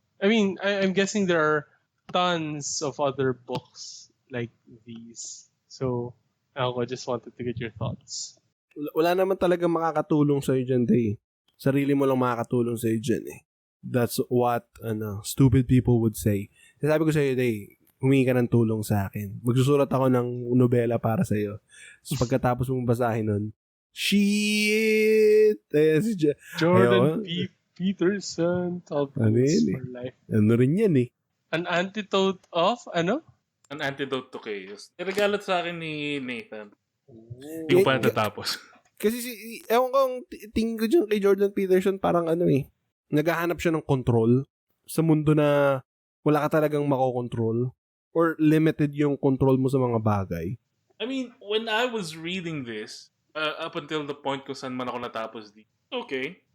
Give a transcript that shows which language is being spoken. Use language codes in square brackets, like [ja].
[en] I mean, I'm guessing there are tons of other books like these. So, I just wanted to get your thoughts. [tl] Wala naman talaga makakatulong sa'yo dyan, Day. Sarili mo lang makakatulong sa'yo dyan, eh. [en] That's what stupid people would say. [tl] Sabi ko sa'yo, Day, humingi ka ng tulong sa akin. Magsusulat ako ng nobela para sa'yo. So, pagkatapos mong basahin nun, shit! [en] Jordan P. Peterson, Tapos for Life. [tl] Ano rin yan, eh. [en] An antidote of, ano? An antidote to chaos. [tl] Nagalat sa akin ni Nathan. Hindi ko pa natatapos. Kasi ewan ko, tingin ko dyan kay Jordan Peterson parang naghahanap siya ng control sa mundo na wala ka talagang makokontrol or limited yung control mo sa mga bagay. [en] I mean, when I was reading this, up until the point [tl] kung saan man ako natapos dito, [en] okay.